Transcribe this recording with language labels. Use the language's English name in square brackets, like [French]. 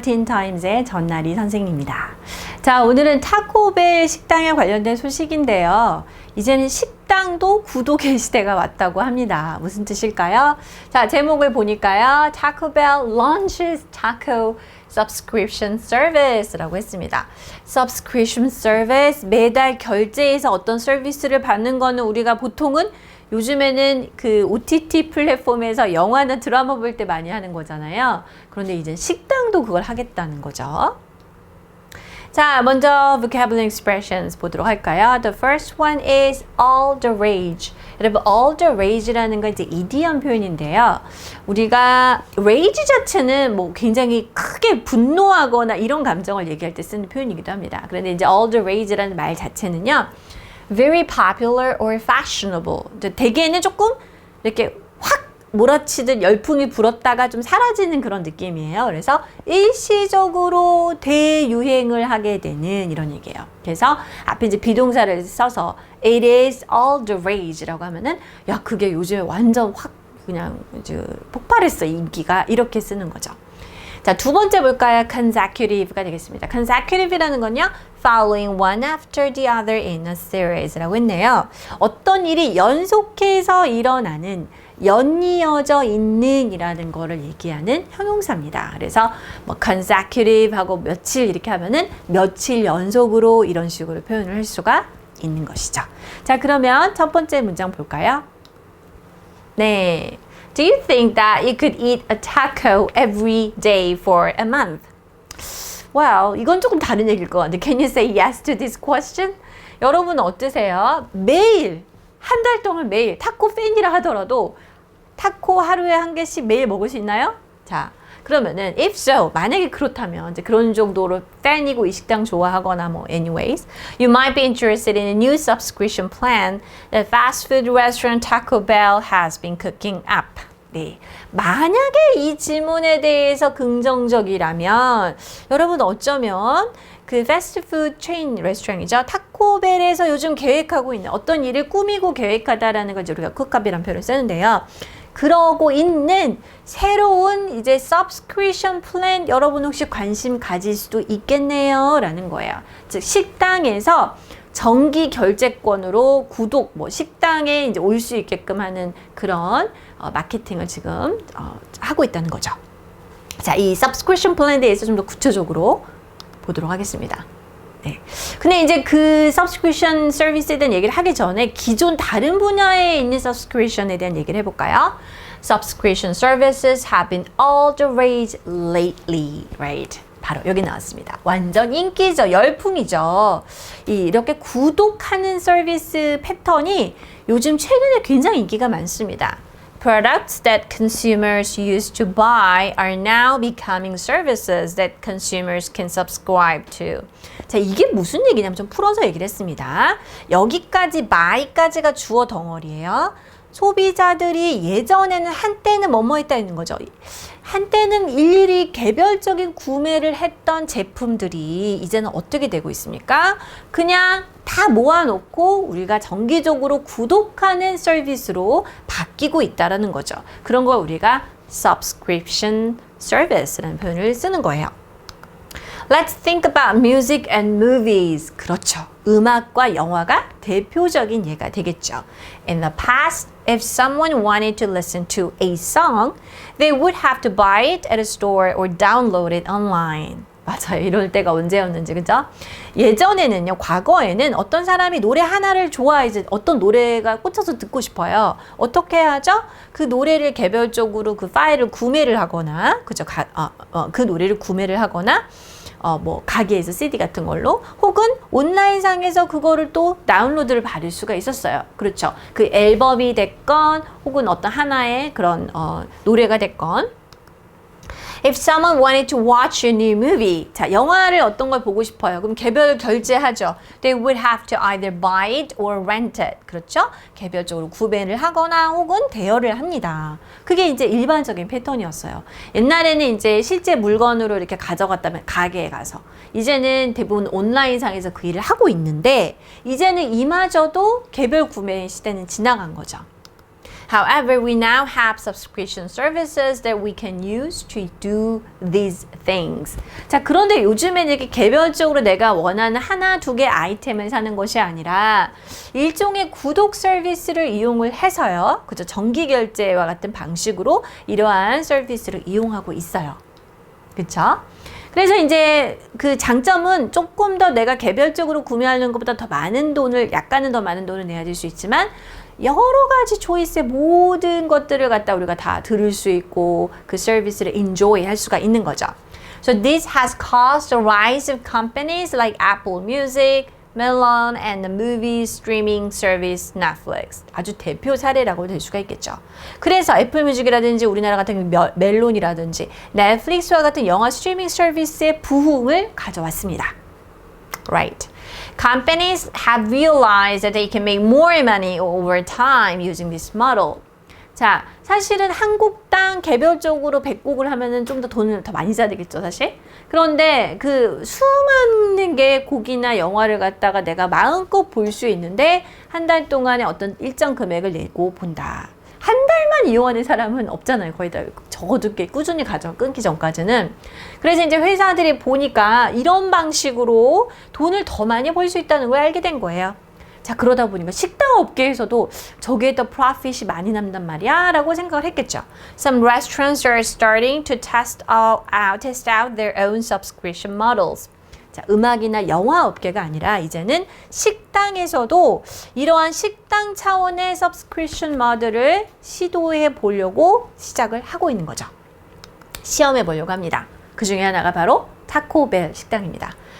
[Korean] 틴타임즈의 전나리 선생님입니다. 자, 오늘은 타코벨 식당에 관련된 소식인데요. 이제는 식당도 구독의 시대가 왔다고 합니다. 무슨 뜻일까요? 자, 제목을 보니까요. [English] Taco Bell launches taco subscription service [Korean] 라고 했습니다. subscription service, 매달 결제해서 어떤 서비스를 받는 거는 우리가 보통은 요즘에는 그 OTT 플랫폼에서 영화나 드라마 볼 때 많이 하는 거잖아요. 그런데 이제 식당도 그걸 하겠다는 거죠. 자, 먼저 vocabulary expressions 보도록 할까요? [English] The first one is all the rage. [Korean] 여러분, all the rage라는 건 이제 idiom 표현인데요. 우리가 rage 자체는 뭐 굉장히 크게 분노하거나 이런 감정을 얘기할 때 쓰는 표현이기도 합니다. 그런데 이제 all the rage라는 말 자체는요. [English] very popular or fashionable. [Korean] 대개는 조금 이렇게 확 몰아치듯 열풍이 불었다가 좀 사라지는 그런 느낌이에요. 그래서 일시적으로 대유행을 하게 되는 이런 얘기예요. 그래서 앞에 이제 비동사를 써서 [English] it is all the rage [Korean] 라고 하면은 야, 그게 요즘에 완전 확 그냥 이제 폭발했어, 인기가. 이렇게 쓰는 거죠. 자, 두 번째 볼까요? consecutive가 되겠습니다. consecutive라는 건요, [English] following one after the other in a series [Korean] 라고 했네요. 어떤 일이 연속해서 일어나는, 연이어져 있는 이라는 거를 얘기하는 형용사입니다. 그래서 뭐 consecutive 하고 며칠 이렇게 하면은 며칠 연속으로 이런 식으로 표현을 할 수가 있는 것이죠. 자, 그러면 첫 번째 문장 볼까요? 네. [English] Do you think that you could eat a taco every day for a month? Well, [Korean] 이건 조금 다른 얘기일 것 같은데. [English] Can you say yes to this question? [Korean] 여러분 어떠세요? 매일, 한 달 동안 매일 타코 팬이라 하더라도 타코 하루에 한 개씩 매일 먹을 수 있나요? 자, 그러면은 [English] if so, [Korean] 만약에 그렇다면 이제 그런 정도로 팬이고 이 식당 좋아하거나 뭐 [English] anyways, you might be interested in a new subscription plan that fast food restaurant Taco Bell has been cooking up. [Korean] 네. 만약에 이 질문에 대해서 긍정적이라면 여러분 어쩌면 그 패스트푸드 체인 레스토랑이죠. 타코벨에서 요즘 계획하고 있는 어떤 일을 꾸미고 계획하다라는 걸 우리가 쿡업이라는 표현을 쓰는데요. 그러고 있는 새로운 이제 subscription plan 여러분 혹시 관심 가질 수도 있겠네요 라는 거예요. 즉 식당에서 정기 결제권으로 구독, 뭐 식당에 이제 올 수 있게끔 하는 그런 마케팅을 지금 하고 있다는 거죠. 자, 이 subscription plan에 대해서 좀 더 구체적으로 보도록 하겠습니다. 네. 근데 이제 그 subscription service에 대한 얘기를 하기 전에 기존 다른 분야에 있는 subscription에 대한 얘기를 해볼까요? [English] Subscription services have been all the rage lately, right? [Korean] 바로 여기 나왔습니다. 완전 인기죠. 열풍이죠. 이렇게 구독하는 서비스 패턴이 요즘 최근에 굉장히 인기가 많습니다. [English] Products that consumers used to buy are now becoming services that consumers can subscribe to. [Korean] 자, 이게 무슨 얘기냐면 좀 풀어서 얘기를 했습니다. 여기까지 buy까지가 주어 덩어리예요. 소비자들이 예전에는 한때는 뭐뭐 했다 있는 거죠. 한때는 일일이 개별적인 구매를 했던 제품들이 이제는 어떻게 되고 있습니까? 그냥 다 모아놓고 우리가 정기적으로 구독하는 서비스로 바뀌고 있다라는 거죠. 그런 걸 우리가 subscription service라는 표현을 쓰는 거예요. [English] Let's think about music and movies. [Korean] 그렇죠. 음악과 영화가 대표적인 예가 되겠죠. [English] In the past, if someone wanted to listen to a song, they would have to buy it at a store or download it online. [Korean] 맞아요. 이럴 때가 언제였는지, 그죠? 예전에는요, 과거에는 어떤 사람이 노래 하나를 좋아해서 어떤 노래가 꽂혀서 듣고 싶어요. 어떻게 하죠? 그 노래를 개별적으로 그 파일을 구매를 하거나, 그죠? 그 노래를 구매를 하거나, 뭐 가게에서 CD 같은 걸로 혹은 온라인상에서 그거를 또 다운로드를 받을 수가 있었어요. 그렇죠. 그 앨범이 됐건 혹은 어떤 하나의 그런 노래가 됐건. [English] If someone wanted to watch a new movie, [Korean] 자, 영화를 어떤 걸 보고 싶어요. 그럼 개별 결제하죠. [English] They would have to either buy it or rent it. [Korean] 그렇죠? 개별적으로 구매를 하거나 혹은 대여를 합니다. 그게 이제 일반적인 패턴이었어요. 옛날에는 이제 실제 물건으로 이렇게 가져갔다면 가게에 가서 이제는 대부분 온라인상에서 그 일을 하고 있는데 이제는 이마저도 개별 구매 시대는 지나간 거죠. [English] However, we now have subscription services that we can use to do these things. [Korean] 자, 그런데 요즘에는 이렇게 개별적으로 내가 원하는 하나, 두 개 아이템을 사는 것이 아니라 일종의 구독 서비스를 이용을 해서요. 그죠? 정기 결제와 같은 방식으로 이러한 서비스를 이용하고 있어요. 그쵸? 그래서 이제 그 장점은 조금 더 내가 개별적으로 구매하는 것보다 더 많은 돈을, 약간은 더 많은 돈을 내야 될 수 있지만 여러 가지 초이스의 모든 것들을 갖다 우리가 다 들을 수 있고 그 서비스를 enjoy 할 수가 있는 거죠. [English] So this has caused the rise of companies like Apple Music, Melon, and the movie streaming service Netflix. [Korean] 아주 대표 사례라고 될 수가 있겠죠. 그래서 애플뮤직이라든지 우리나라 같은 멜론이라든지 넷플릭스와 같은 영화 스트리밍 서비스의 부흥을 가져왔습니다. [English] Right. Companies have realized that they can make more money over time using this model. [Korean] 자, 사실은 한 곡당 개별적으로 100곡을 하면은 좀 더 돈을 더 많이 써야 되겠죠, 사실? 그런데 그 수많은 개 곡이나 영화를 갖다가 내가 마음껏 볼 수 있는데 한 달 동안에 어떤 일정 금액을 내고 본다. 한 달만 이용하는 사람은 없잖아요. 거의 다 적어도 꽤 꾸준히 끊기 전까지는. 그래서 이제 회사들이 보니까 이런 방식으로 돈을 더 많이 벌 수 있다는 걸 알게 된 거예요. 자, 그러다 보니까 식당 업계에서도 저기에 더 프로핏이 많이 남단 말이야 라고 생각을 했겠죠. [English] Some restaurants are starting to test out their own subscription models. [Korean] 자, 음악이나 영화 업계가 아니라 이제는 식당에서도 이러한 식당 차원의 subscription 모델을 시도해 보려고 시작을 하고 있는 거죠. 시험해 보려고 합니다. 그 중에 하나가 바로 타코벨 식당입니다.